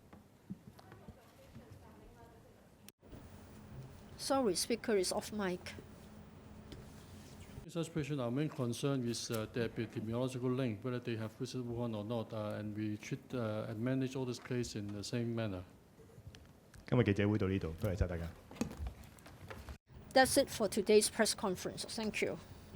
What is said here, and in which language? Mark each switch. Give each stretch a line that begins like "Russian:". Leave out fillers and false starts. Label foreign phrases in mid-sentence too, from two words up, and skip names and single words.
English: Sorry, speaker is off mic. Such patients, our main concern is the epidemiological link, whether they have visited Wuhan or not, and we treat and manage all this case in the same manner.
Cantonese: 今日記者會到呢度，多謝晒大家。
English: That's it for today's press conference. Thank you.